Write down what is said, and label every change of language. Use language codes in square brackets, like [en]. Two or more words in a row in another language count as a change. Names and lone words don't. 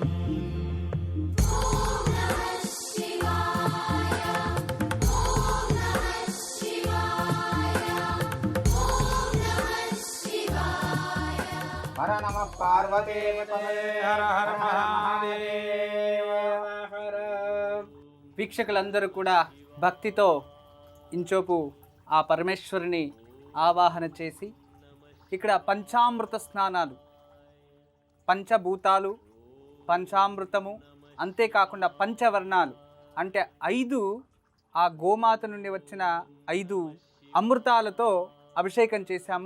[sa] हर नमः पार्वती पतये हर हर महादेव हर। [te] వీక్షకులందరూ కూడా భక్తితో ఇంచోపు ఆ పరమేశ్వరుని ఆవాహన చేసి ఇక్కడ పంచామృత స్నానాలు, పంచభూతాలు, పంచామృతము, అంతేకాకుండా పంచవర్ణాలు అంటే 5 ఆ గోమాత నుండి వచ్చిన 5 అమృతాలతో అభిషేకం చేశాము.